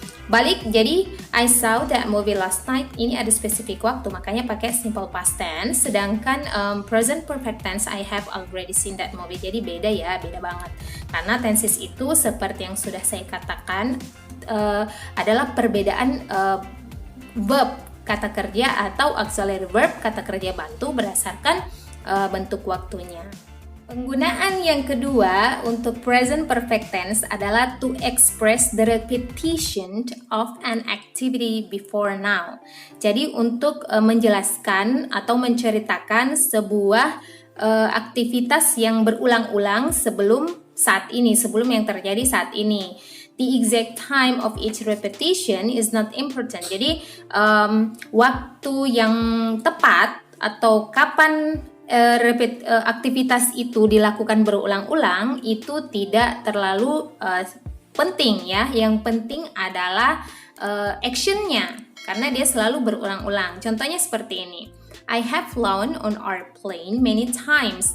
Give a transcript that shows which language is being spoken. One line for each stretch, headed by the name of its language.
Indonesian: Balik, jadi
English: I saw that movie last night.
Indonesian: Ini ada spesifik waktu, makanya pakai simple past tense. Sedangkan
English: present perfect tense, I have already seen that movie.
Indonesian: Jadi beda ya, beda banget. Karena tenses itu seperti yang sudah saya katakan adalah perbedaan verb kata kerja atau auxiliary verb kata kerja bantu berdasarkan bentuk waktunya. Penggunaan yang kedua untuk
English: present perfect tense
Indonesian: adalah
English: to express the repetition of an activity before now.
Indonesian: Jadi untuk menjelaskan atau menceritakan sebuah aktivitas yang berulang-ulang sebelum saat ini, sebelum yang terjadi saat ini.
English: The exact time of each repetition is not important.
Indonesian: Jadi waktu yang tepat atau kapan aktivitas itu dilakukan berulang-ulang itu tidak terlalu penting ya. Yang penting adalah actionnya, karena dia selalu berulang-ulang. Contohnya seperti ini,
English: I have flown on our plane many times.